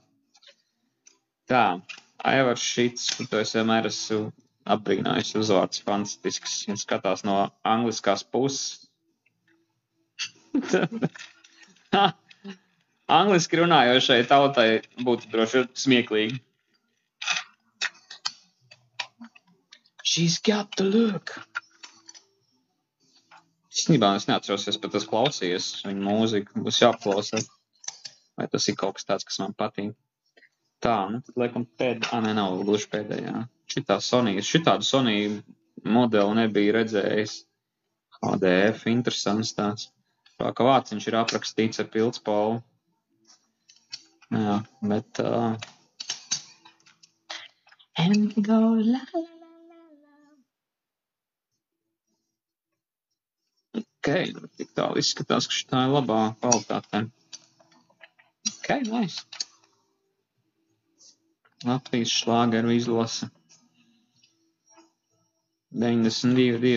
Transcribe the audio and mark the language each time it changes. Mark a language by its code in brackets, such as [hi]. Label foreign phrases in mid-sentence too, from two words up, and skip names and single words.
[lv] Tā, Aivars Šits, kur to es vienmēr esmu apbrīnājis, uzvārds fantastisks. Viņš skatās no angliskās puses. Angliski runājošai tautai būtu droši smieklīgi. [en] She's got the look. [lv] Īstenībā es neatceros, es pat esmu klausījies viņa mūziku. Būs jāklausa. Vai tas ir kaut kas tāds, kas man patīk. Tā, nu tad liekam nē, nav gluži pēdējā. Šitādu Sony modeli nebija redzējis. HDF, interesants tāds. Kā vārciņš ir aprakstīts ar pildspalvu. Jā, bet... [en] And we go la la la la la. [lv] Ok, tik tālu izskatās, ka šitā ir labā kvalitātē. [en] Ok, nice. [lv] Latvijas šlāgeru izlase. 92.